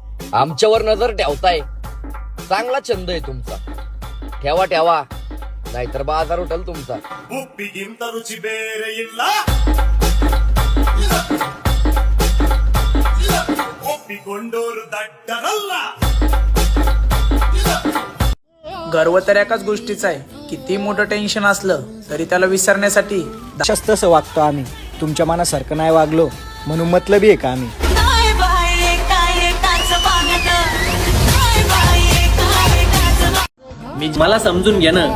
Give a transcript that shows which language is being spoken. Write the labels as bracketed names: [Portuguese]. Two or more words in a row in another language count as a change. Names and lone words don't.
[Marathi] आमच्यावर नजर ठेवताय, चांगला छंद आहे तुमचा. ठेवा ठेवा, नाहीतर बाजार उठल तुमचा. [Kannada] ಉಪ್ಪಿಗಿಂತ ರುಚಿ ಬೇರೆ ಇಲ್ಲ ಒಪ್ಪಿಕೊಂಡೋರು ದಡ್ಡರಲ್ಲ. [Marathi] गर्व तर एकाच गोष्टीचा आहे. किती मोठं टेन्शन असलं तरी त्याला विसरण्यासाठी तसं वागतो आम्ही. तुमच्या मनासारखं नाही वागलो म्हणून मतलबी आहे का आम्ही. मला समजून घे ना.